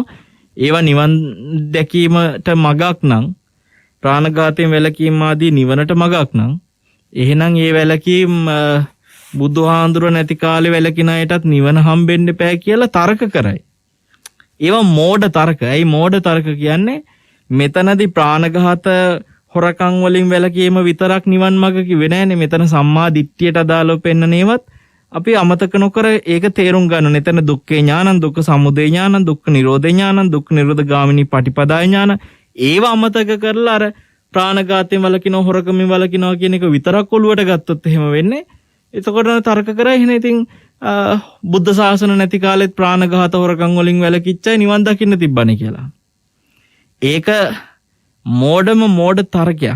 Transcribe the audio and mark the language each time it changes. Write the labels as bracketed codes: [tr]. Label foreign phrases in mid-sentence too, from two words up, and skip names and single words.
[si] ඒවා නිවන් දැකීමට මගක් නම්, ප්‍රාණඝාතයෙන් වැළකීම ආදී නිවනට මගක් නම්, එහෙනම් ඒ වැළකීම් බුදුහාඳුර නැති කාලේ වැළකින අයටත් නිවන හම්බෙන්න බෑ කියලා තර්ක කරයි. ඒවා මෝඩ තර්ක. ඇයි මෝඩ තර්ක කියන්නේ? මෙතනදී ප්‍රාණඝාත හොරකම් වලින් වැළකීම විතරක් නිවන් මඟ කිව්වේ නෑනේ. මෙතන සම්මා දිට්ඨියට අදාළව පෙන්නනේවත් අපි අමතක නොකර ඒක තේරුම් ගන්න ඕනේ. [pi] එතන දුක්ඛේ ඥානං, දුක්ඛ සමුදය ඥානං, දුක්ඛ නිරෝධ ඥානං, දුක්ඛ නිරෝධ ගාමිනී පටිපදා ඥාන. [si] ඒව අමතක කරලා අර ප්‍රාණඝාතයෙන් වළකිනවා හොරකමින් වළකිනවා කියන එක විතරක් ඔළුවට ගත්තොත් එහෙම වෙන්නේ. එතකොට තර්ක කරා එහෙනම් ඉතින් බුද්ධ ශාසන නැති කාලෙත් ප්‍රාණඝාත හොරකම් වලින් වැළකිච්චයි නිවන් දකින්න තිබ්බනේ කියලා. ඒක මෝඩ තර්කයක්.